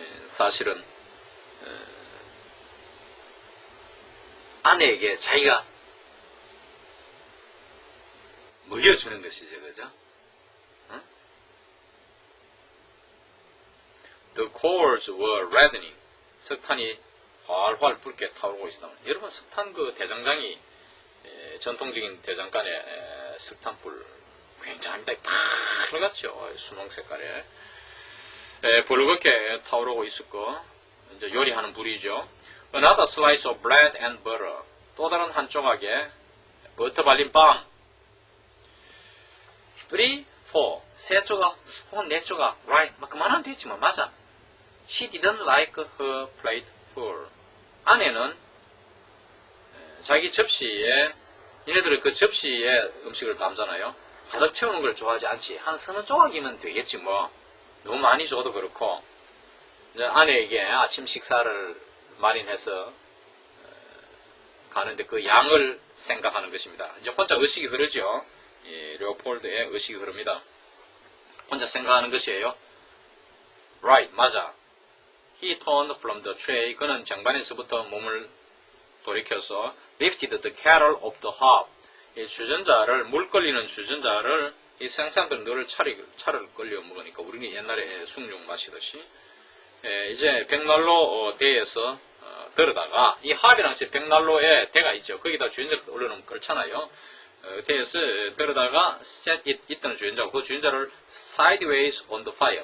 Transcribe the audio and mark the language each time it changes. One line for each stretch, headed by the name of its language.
Korean: 사실은 아내에게 자기가 먹여주는 것이죠, 그죠? 응?
English: The coals were reddening.
Korean: 석탄이 활활 붉게 타오르고 있습니다. 여러분, 석탄 그 대장장이 전통적인 대장간에 석탄불 굉장합니다. 파랗죠, 수농 색깔에. 붉게 타오르고 있었고, 이제 요리하는 불이죠.
English: Another slice of bread and butter.
Korean: 또 다른 한 조각에 버터 발린 빵. 3, 4. 세 조각 혹은 네 조각.
English: Right.
Korean: 그만하면 되지만 맞아.
English: She didn't like her plate full.
Korean: 아내는 자기 접시에, 얘네들은 그 접시에 음식을 담잖아요. 가득 채우는 걸 좋아하지 않지. 한 서너 조각이면 되겠지 뭐. 너무 많이 줘도 그렇고. 이제 아내에게 아침 식사를 마련해서 가는데 그 양을 생각하는 것입니다. 이제 혼자 의식이 흐르죠. 레오폴드의 의식이 흐릅니다. 혼자 생각하는 것이에요.
English: Right,
Korean: 맞아.
English: He turned from the tray.
Korean: 그는 쟁반에서부터 몸을 돌이켜서
English: lifted the kettle of the hob.
Korean: 이 주전자를, 물 끓이는 주전자를, 이 생산들은 늘 차를 끓여 먹으니까 우리는 옛날에 숭늉 마시듯이 이제 백난로 대에서 들어다가, 이 합이랑 백난로에 대가 있죠. 거기다 주전자 올려놓으면 끓잖아요. 대에서 들어다가 있던 주전자, 그 주전자를
English: sideways on the fire.